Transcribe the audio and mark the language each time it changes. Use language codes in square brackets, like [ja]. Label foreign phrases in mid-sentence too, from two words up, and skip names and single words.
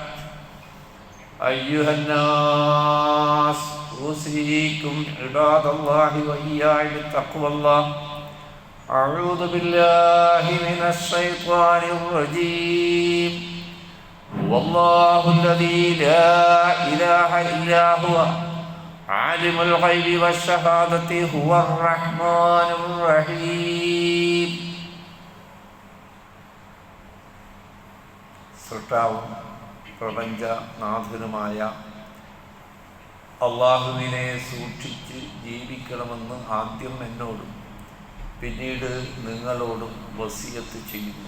[ar] أيها الناس أوصيكم عباد الله وإياي بتقوى الله أعوذ بالله من الشيطان الرجيم والله الذي لا إله إلا هو عالم الغيب والشهادة هو الرحمن الرحيم. [ml] സൃഷ്ടാവും പ്രപഞ്ചനാഥനുമായ അള്ളാഹുവിനെ സൂക്ഷിച്ച് ജീവിക്കണമെന്ന് ആദ്യം എന്നോടും പിന്നീട് നിങ്ങളോടും വസിയത്ത് ചെയ്യുന്നു.